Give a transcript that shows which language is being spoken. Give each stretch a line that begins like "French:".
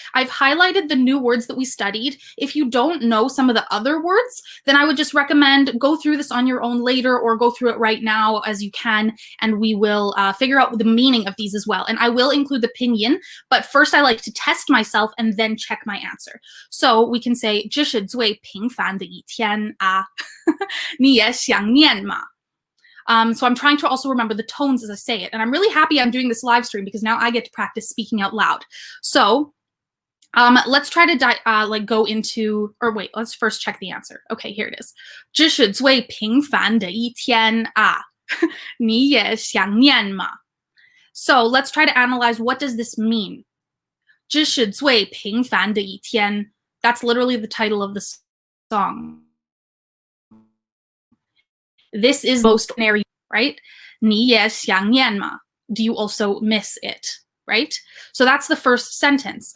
English: I've highlighted the new words that we studied. If you don't know some of the other words, then I would just recommend go through this on your own later or go through it right now as you can, and we will figure out the meaning of these as well. And I will include the pinyin, but first I like to test myself and then check my answer. So we can say
Chinese: 这是最平凡的一天啊，你也想念吗?
English: So I'm trying to also remember the tones as I say it. And I'm really happy I'm doing this live stream because now I get to practice speaking out loud. So let's try to like go into, or wait, let's first check the answer. Okay, here it is.
Chinese: 这是最平凡的一天啊，你也想念吗?
English: So let's try to analyze what does this mean.
Chinese: 这是最平凡的一天.
English: That's literally the title of the song. This is most ordinary, right?
Chinese: 你也想念吗?
English: Do you also miss it, right? So that's the first sentence.